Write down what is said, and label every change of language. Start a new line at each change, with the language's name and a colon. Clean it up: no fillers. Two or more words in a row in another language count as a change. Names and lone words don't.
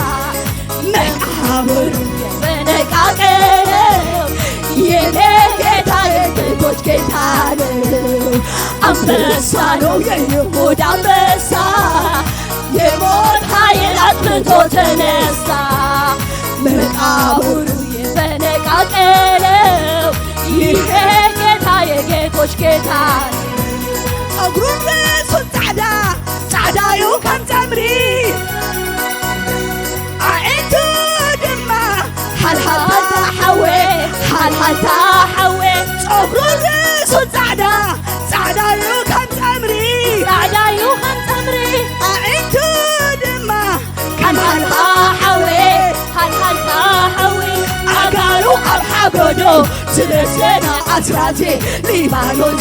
Amharic: መቃብሩ የተነቃነቀው የኔ ጌታ የጌቶች ጌታ ነው አንበሳ ነው የይሁዳ አንበሳ የሞት ኃይል አጥፍቶ ተነሳ መቃብሩ የተነቃቀለው ይሄ ጌታ የጌቶች ጌታ ነው
Tigrinya: ጸጉሩን ርእሱን ጻዕዳ ጻዕዳዩ ከም ጸምሪ አዒንቱ ድማ ሓልሓልታ ሓዌ ሓልሓልታ ሓዌ ጸጉሩን ርእሱን ጻዕዳ ጻዕዳዩ ከም ጸምሪ ጻዕዳዩ ከም ጸምሪ አዒንቱ ድማ ከም ሓልሓ ሓዌ ሓልሓልታ ሓዌ ኣጋሩ ኣብ ሓጎዶ ዝለሰና ኣስራቴ ሊባኖስ